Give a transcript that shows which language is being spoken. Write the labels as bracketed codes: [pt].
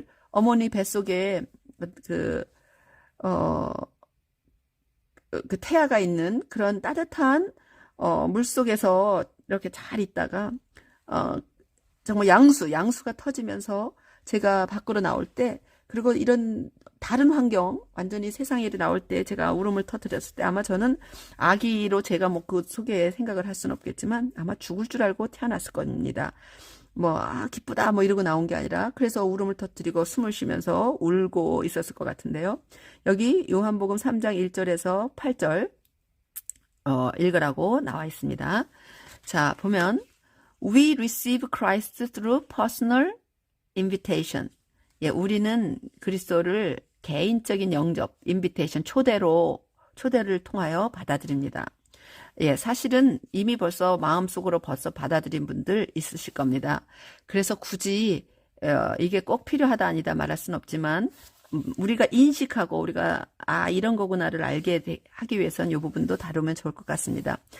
[ko] 어머니 뱃속에 그 태아가 있는 그런 따뜻한 물 속에서 이렇게 잘 있다가 정말 양수가 터지면서 제가 밖으로 나올 때, 그리고 이런 다른 환경, 완전히 세상에 나올 때 제가 울음을 터뜨렸을 때 아마 저는 아기로 제가 뭐 그 속에 생각을 할 수는 없겠지만 아마 죽을 줄 알고 태어났을 겁니다. 기쁘다 이러고 나온 게 아니라, 그래서 울음을 터뜨리고 숨을 쉬면서 울고 있었을 것 같은데요. 여기 요한복음 3장 1절에서 8절, 읽으라고 나와 있습니다. 자, 보면 [en] We receive Christ through personal invitation. [ko] 예, 우리는 그리스도를 개인적인 영접, invitation, 초대를 통하여 받아들입니다. 예, 사실은 이미 벌써 마음속으로 벌써 받아들인 분들 있으실 겁니다. 그래서 굳이 이게 꼭 필요하다 아니다 말할 수는 없지만 우리가 인식하고 우리가 이런 거구나를 알게 하기 위해서는 이 부분도 다루면 좋을 것 같습니다.